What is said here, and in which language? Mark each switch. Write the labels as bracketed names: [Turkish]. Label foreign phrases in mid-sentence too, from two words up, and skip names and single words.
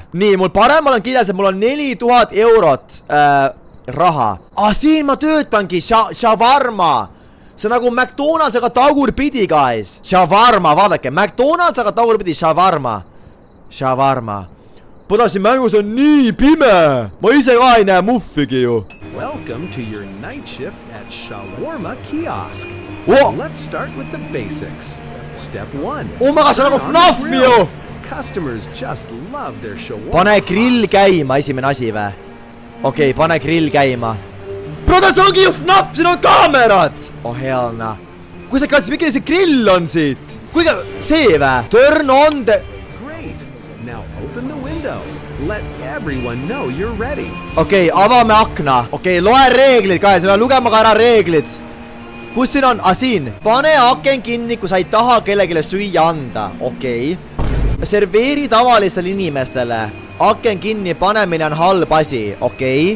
[Estonian] Nii, mul paremal on kirjas, et mul on 4000 eurot raha. Siin ma töötangi, shawarma. See on nagu McDonald's, aga tagurpidi, guys. Shawarma, vaadake, McDonald's, aga tagurpidi, shawarma. Shawarma. Pada, siin mängus on nii pime. Ma ise ka ei näe muffigi ju. [English] Welcome to your night shift at Shawarma Kiosk. Oh. Let's start with the basics. Step 1. Oh my gosh, [Estonian] see on nagu FNAF ju. [English] Customers just love their shawarma. [Estonian] Pane grill käima, esimene asi või? Okei, pane grill käima. Broda, see ongi ju FNAF, siin on kaamerad! [English] Oh hell nah. [Estonian] Kui sa katsid, miks see grill on siit? Kuiga, see vä? [English] Turn on the... Great! Now open the window. Let everyone know you're ready. [Estonian] Okei, avame akna. Okei, loe reeglid ka ja sa pead lugema ka ära reeglid. Kus siin on? Siin. Pane aken kinni, kui sa ei taha kellegile süüa anda. Okei. Serveeri tavalistele inimestele. Aken kinni panemine on halb asi. Okei.